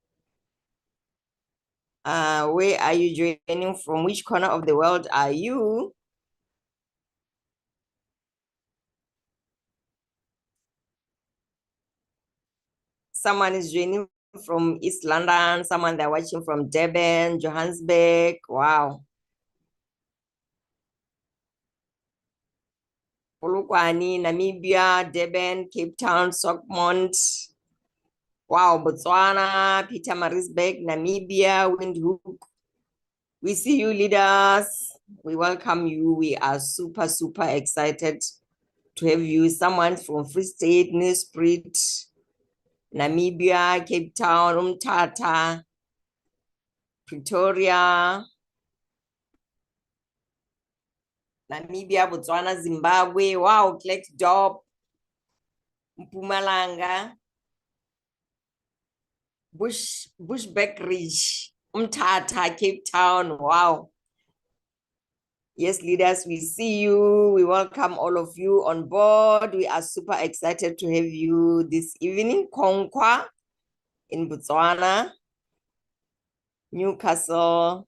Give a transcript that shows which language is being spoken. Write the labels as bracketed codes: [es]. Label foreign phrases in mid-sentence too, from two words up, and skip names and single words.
[en] Where are you joining from? Which corner of the world are you? Someone is joining from East London, someone they're watching from Durban, Johannesburg. Wow. Polokwane, Namibia, Durban, Cape Town, Sockmont. Wow, Botswana, Pietermaritzburg, Namibia, Windhoek. We see you, leaders. We welcome you. We are super, super excited to have you. Someone from Free State, Nelspruit, Namibia, Cape Town, Umtata, Pretoria, Namibia, Botswana, Zimbabwe. Wow, Klerksdorp, Mpumalanga, Bushbuck Ridge, Umtata, Cape Town. Wow. Yes, leaders, we see you. We welcome all of you on board. We are super excited to have you this evening. Konkwa in Botswana, Newcastle.